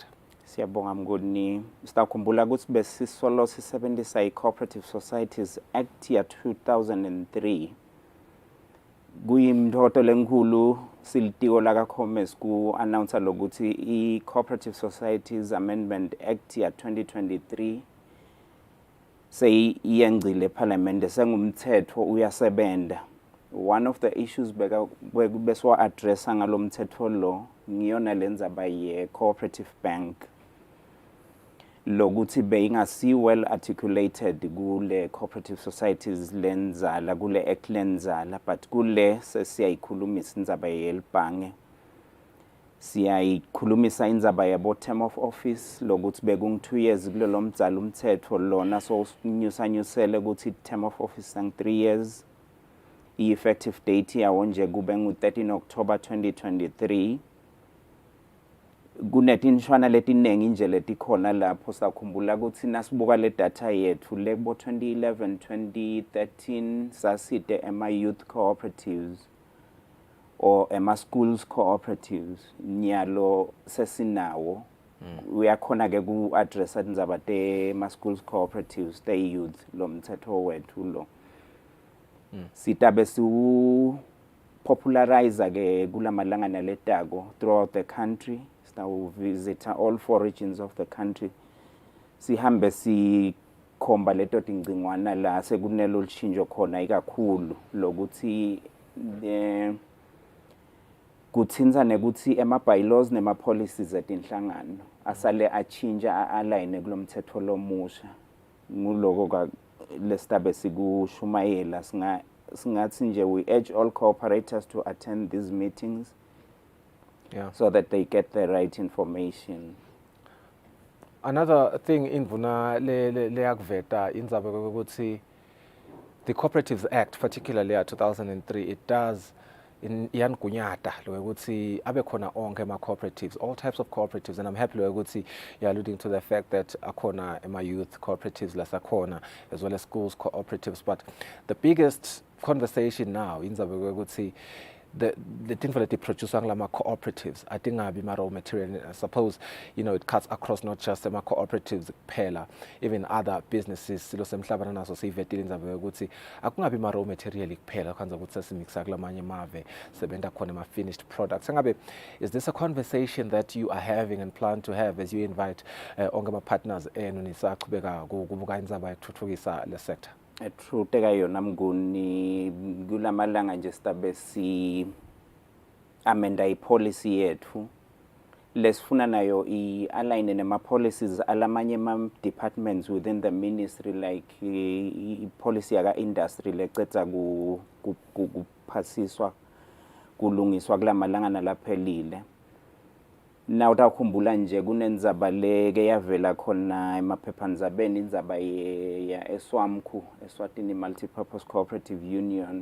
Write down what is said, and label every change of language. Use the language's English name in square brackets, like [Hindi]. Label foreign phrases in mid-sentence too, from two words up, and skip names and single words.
[Swati] Siyabonga Mnguni. Sitakhumbula ukuthi besisolo sisebenzisa i-Cooperative Societies Act ya 2003. Kuyimtotho lenkulu silitiko la kaCommerce ku-announce lokuthi i-Cooperative Societies Amendment Act ya 2023 seyiyengcile eParliament, sengumthetho uyasebenza. [English] One of the issues [Swati] beswa addressa ngalo mthetho lo ngiyona lendzaba ye-cooperative bank lokuthi beyingasi [English] well articulated [Swati] kule cooperative societies lenzala kule act lenzala, but kule sesiyayikhulumisa indzaba yelibhange, siyayikhulumisa indzaba yabo [English] term of office [Swati] lokuthi bekungu 2 years kulelo mdzala umthetho lona so nyusanyusele ukuthi [English] term of office [Swati] sang 3 years. I-effective date yawo nje kube ngu-13 October 2023. Kunetinshwana letiningi nje letikhona lapho. Sakhumbula ukuthi nasibuka le data yethu lebo 2011 2013 saside ema-youth cooperatives or ema-schools cooperatives, nyalo sesinawo. Uyakhona-ke ku-addressa tindzaba tema-schools cooperatives te-youth lo mthetho wethu lo. Sitabe popularize ke kulamalanga naletako [English] throughout the country. Sitawu visit all 4 regions of the country. [Swati] Sihambe sikhomba leto tingcingwana la sekunelo lishinjo khona ikakhulu lokuthi kuthinza nekuthi ema-bylaws nema-policies etinhlangano asale achinja align kulomthetho lomusha. Nguloko lesitabe sikushumayela singathi nje [English] we urge all cooperators to attend these meetings so that they get the right information. Another thing [Swati] indvuna leyakuveta indzaba ukuthi [English] the Cooperatives Act, particularly at 2003, it does [Swati] iyanigunyata lokuthi abe khona onke ama-cooperatives, [English] all types of cooperatives, and I'm happy lokuthi you're alluding to the fact that [Swati] akhona ema-youth cooperatives lasakhona [English] as well as schools cooperatives. But the biggest conversation now [Swati] inzabe ukuthi [English] the thing for the producer [Swati] lama cooperatives atingabi ma [English] raw material. I suppose it cuts across not just the cooperatives [Swati] kuphela, [English] even other businesses [Swati] silo semhlabana naso sivetile inzabe ukuthi akungabi ma [English] raw material [Swati] kuphela kwanza ukuthi sesimixa kulamanye mave sebenta khona ma [English] finished products. Ngabe is this a conversation that you are having and plan to have as you invite [Swati] onke ama partners enu nisaqhubeka kubuka inzaba yokuthuthukisa le sector? Truth yona Mnguni, kulamalanga nje sitabe amenda i-policy yethu lesifuna nayo i-align nema-policies alamanye ama-departments [English] within the ministry, [Swati] like i-policy yaka-industry lecedza kuphasiswa kulungiswa kulamalanga nalaphelile. Na utakhumbula nje kunendzaba leke yavela khona emaphephandzabeni indzaba ya Eswatini Multipurpose Cooperative Union.